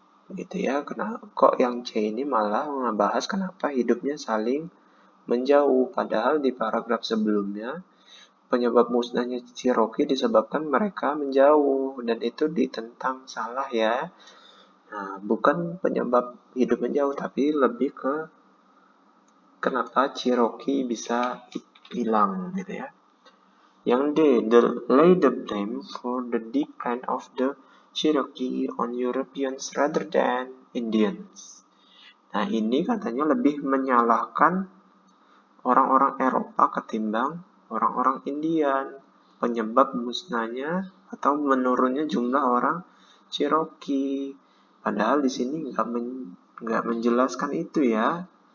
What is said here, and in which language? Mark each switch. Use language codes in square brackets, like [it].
[id] Gitu ya, kok yang C ini malah membahas kenapa hidupnya saling menjauh, padahal di paragraf sebelumnya penyebab musnahnya Cherokee disebabkan mereka menjauh, dan itu ditentang salah ya. Nah, bukan penyebab hidup menjauh, tapi lebih ke kenapa Cherokee bisa hilang gitu ya. Yang D, [en] lay the blame for the decline of the Cherokee on Europeans rather than Indians. [id] Nah, ini katanya lebih menyalahkan orang-orang Eropa ketimbang orang-orang Indian. Penyebab musnahnya atau menurunnya jumlah orang Cherokee. Padahal di sini nggak menjelaskan itu ya.